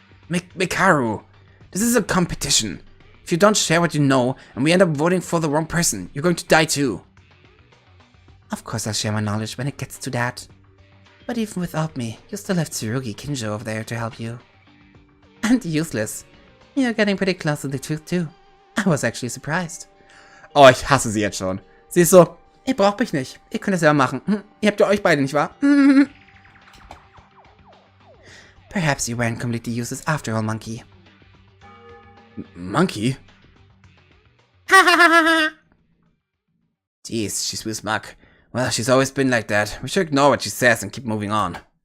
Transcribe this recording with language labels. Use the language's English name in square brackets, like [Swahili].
[English] Mikaru, this is a competition. If you don't share what you know and we end up voting for the wrong person, you're going to die too. Of course I'll share my knowledge when it gets to that. But even without me, you still have Tsurugi Kinjo over there to help you. And useless. You're getting pretty close to the truth too. I was actually surprised. [German] Oh, ich hasse sie jetzt schon. Sie ist so, ihr braucht mich nicht. Ihr könnt es selber machen. Ihr habt ja euch beide, nicht wahr? [English] Perhaps you weren't completely useless after all, Monkey. Monkey? Jeez, she's with Muck. Well, she's always been like that. We should ignore what she says and keep moving on.